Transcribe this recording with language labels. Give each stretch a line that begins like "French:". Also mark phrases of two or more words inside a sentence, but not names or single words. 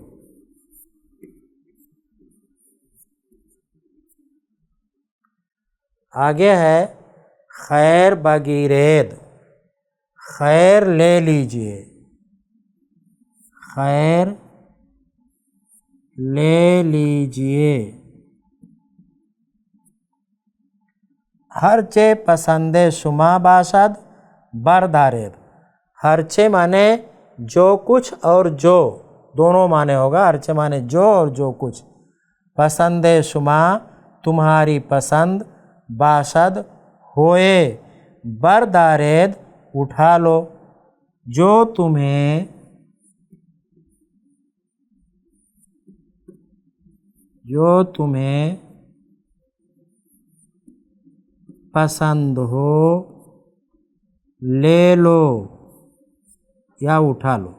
Urdu: آگے ہے
Persian: خیر بگیرید،
Urdu: خیر لے لیجئے، خیر لے لیجئے،
Persian: ہرچے پسند شما باشد بردارید، ہرچے
Urdu: مانے جو کچھ اور جو، دونوں معنی ہوگا، ہرچے مانے جو اور جو کچھ،
Persian: پسند شما
Urdu: تمہاری پسند، باشد ہوئے، بردارید اٹھا لو، جو تمہیں پسند ہو لے لو یا اٹھا لو۔